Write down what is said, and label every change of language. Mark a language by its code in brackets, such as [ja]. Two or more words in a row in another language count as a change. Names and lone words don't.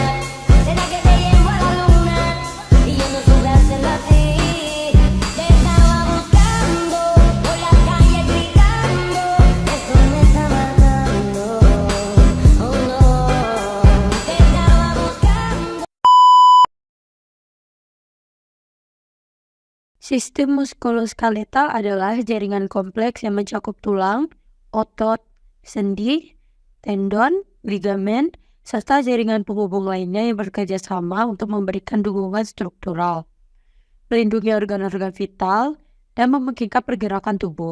[es] ¿Será que te llevo a la luna? Y yo no supe hacerlo así. Te estaba buscando, por la calle gritando, eso me está matando. Oh no, te estaba buscando. [id] Sistem muskuloskeletal adalah jaringan kompleks yang mencakup tulang, otot, sendi, tendon, ligamen, serta jaringan penghubung lainnya yang bekerja sama untuk memberikan dukungan struktural, melindungi organ-organ vital, dan memungkinkan pergerakan tubuh.